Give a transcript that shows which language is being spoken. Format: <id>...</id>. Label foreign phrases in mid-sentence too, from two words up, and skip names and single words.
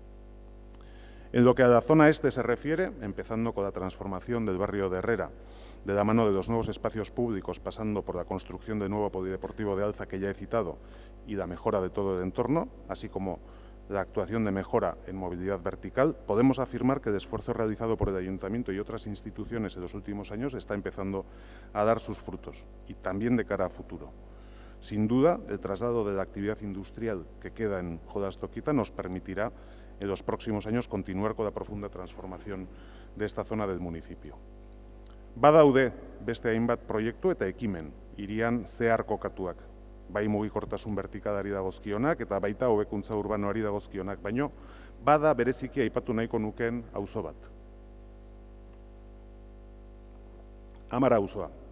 <es>En lo que a la zona este se refiere, empezando con la transformación del barrio de Herrera, de la mano de los nuevos espacios públicos, pasando por la construcción del nuevo polideportivo de Alza que ya he citado y la mejora de todo el entorno, así como la actuación de mejora en movilidad vertical, podemos afirmar que el esfuerzo realizado por el Ayuntamiento y otras instituciones en los últimos años está empezando a dar sus frutos, y también de cara a futuro. Sin duda, el traslado de la actividad industrial que queda en Jolastoquita nos permitirá en los próximos años continuar con la profunda transformación de esta zona del municipio.</es> <eu>Badaude beste hainbat proiektu eta ekimen hirian zehar kokatuak, bai mugikortasun vertikalari dagozkionak eta baita hobekuntza urbanoari dagozkionak, baino bada bereziki aipatu nahiko nukeen auzo bat. Amara auzoa.</eu>